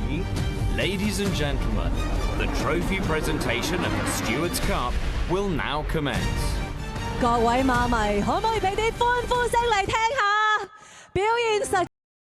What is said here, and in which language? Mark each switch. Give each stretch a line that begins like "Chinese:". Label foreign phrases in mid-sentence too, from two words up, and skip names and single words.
English: Ladies and gentlemen, the trophy presentation of the Stewards Cup will now commence.
Cantonese: 各位馬迷，可唔可以俾啲歡呼聲嚟聽下？表現實